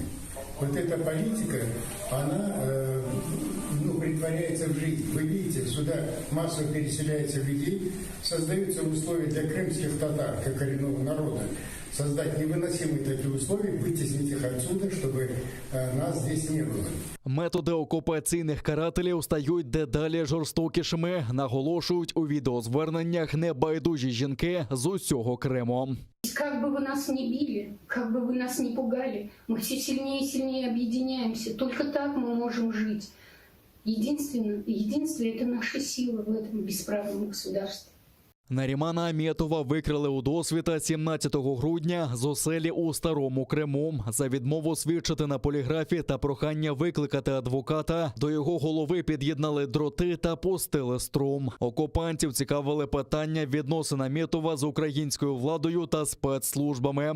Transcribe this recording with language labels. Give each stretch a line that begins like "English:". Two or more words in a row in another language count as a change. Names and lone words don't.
Russian: Вот эта политика, она претворяется в жизнь. Вы видите, сюда массово переселяется людей, создаются условия для крымских татар, как коренного народа, создать невыносимые такие условия, вытеснить их отсюда, чтобы нас здесь не было.
Ukrainian: Методи окупаційних карателів стають дедалі жорстокішими, наголошують у відеозверненнях небайдужі жінки з усього Криму.
Russian: Как бы вы нас ни били, как бы вы нас ни пугали, мы все сильнее и сильнее объединяемся. Только так мы можем жить. Единство – это наша сила в этом бесправном государстве.
Ukrainian: Нарімана Аметова викрили у досвіта 17 грудня з оселі у Старому Криму. За відмову свідчити на поліграфі та прохання викликати адвоката до його голови під'єднали дроти та пустили струм. Окупантів цікавили питання відносин Аметова з українською владою та спецслужбами.